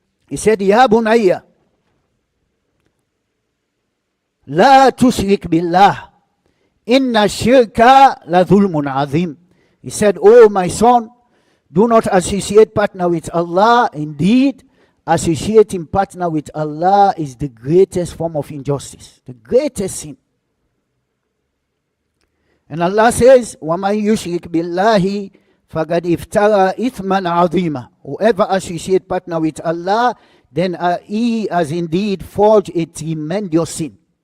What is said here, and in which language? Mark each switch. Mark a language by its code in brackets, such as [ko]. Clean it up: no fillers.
[en] He said, [ar] Ya bunayya, la tushrik billah, inna shirka la dhulmun azim. [en] He said, oh my son, do not associate partner with Allah. Indeed, associating partner with Allah is the greatest form of injustice, the greatest sin. And Allah says, [ar] وَمَنْ يُشْرِكْ بِاللَّهِ فَقَدْ إِفْتَرَى إِثْمًا عَظِيمًا. [en] Whoever associate partner with Allah, then he has indeed forged a tremendous sin.